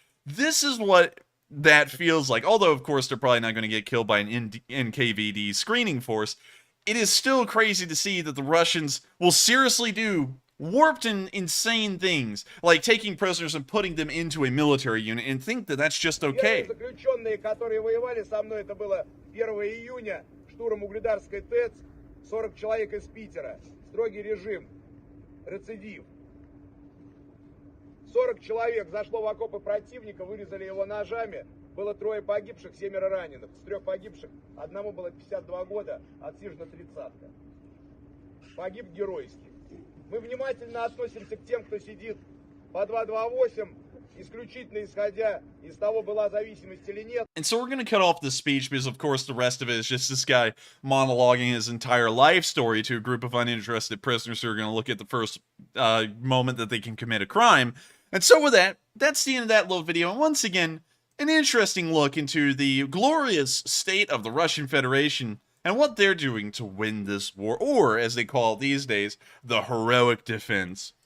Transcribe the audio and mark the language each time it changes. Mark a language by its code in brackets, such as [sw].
[en] This is what that feels like. Although, of course, they're probably not going to get killed by an NKVD screening force. It is still crazy to see that the Russians will seriously do warped and insane things, like taking prisoners and putting them into a military unit, and think that that's just okay. [ru] Заключенные, которые воевали со мной, это было 1 июня, штурм Угледарской ТЭЦ, 40 человек из Питера, строгий режим, рецидив. 40 человек зашло в окопы противника, вырезали его ножами. Было 3 погибших, 7 раненых. С 3 погибших одному было 52 года, отсижена 30-ка. Погиб геройски. Мы внимательно относимся к тем, кто сидит по 228, исключительно исходя из того, была зависимость или нет. [en] And so we're going to cut off this speech because, of course, the rest of it is just this guy monologuing his entire life story to a group of uninterested prisoners who are going to look at the first moment that they can commit a crime. And so with that, that's the end of that little video. And once again, an interesting look into the glorious state of the Russian Federation and what they're doing to win this war, or, as they call it these days, the heroic defense.